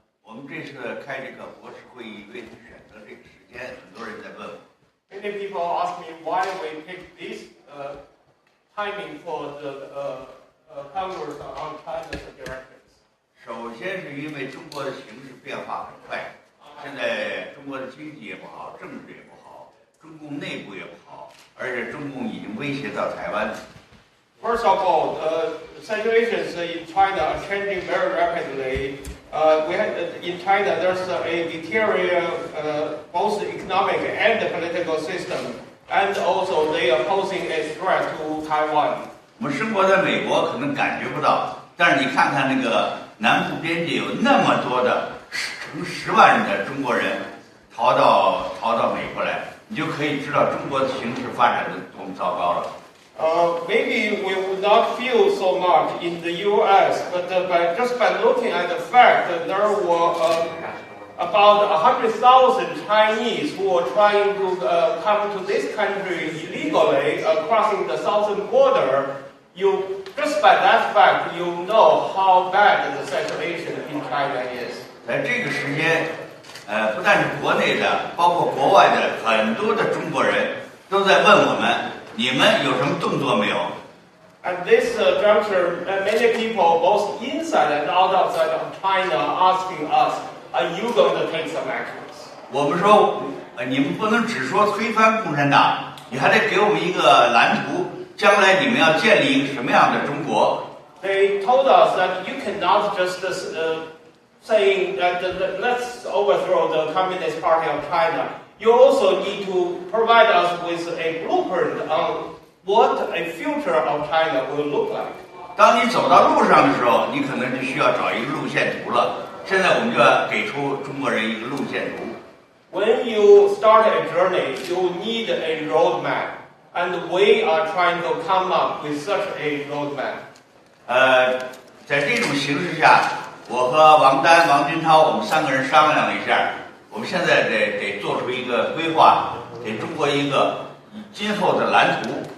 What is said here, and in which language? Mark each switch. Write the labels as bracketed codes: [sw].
[zh] 我们这次开这个国事会议，为什么选择这个时间？很多人在问我。 [en] Many people ask me why we pick this timing for the Congress on China's directives. [zh] 首先是因为中国的形势变化很快，现在中国的经济也不好，政治也不好，中共内部也不好，而且中共已经威胁到台湾。 [en] First of all, situations in China are changing very rapidly. In China, there's a deterioration both the economic and the political system, and also they are posing a threat to Taiwan. [zh] 我们生活在美国可能感觉不到，但是你看看那个南部边界有那么多的成10万人的中国人逃到美国来，你就可以知道中国的形势发展的多么糟糕了。 [en] Maybe we would not feel so much in the U.S., but just by looking at the fact that there were about 100,000 Chinese who were trying to come to this country illegally, crossing the southern border, just by that fact, you know how bad the situation in China is. [zh] 在这个时间，不但是国内的，包括国外的很多的中国人都在问我们。你们有什么动作没有 [en] At this juncture, many people, both inside and outside of China, are asking us, "Are you going to take some actions?" [zh] 我们说，你们不能只说推翻共产党，你还得给我们一个蓝图，将来你们要建立一个什么样的中国 [en] They told us that you cannot just saying that let's overthrow the Communist Party of China. You also need to provide us with a blueprint on what a future of China will look like. [zh] 当你走到路上的时候，你可能就需要找一个路线图了。现在我们就要给出中国人一个路线图。 [en] When you start a journey, you need a roadmap, and we are trying to come up with such a roadmap. [zh] 在这种形势下，我和王丹、王军涛，我们3个人商量了一下。我们现在得做出一个规划，给中国一个今后的蓝图。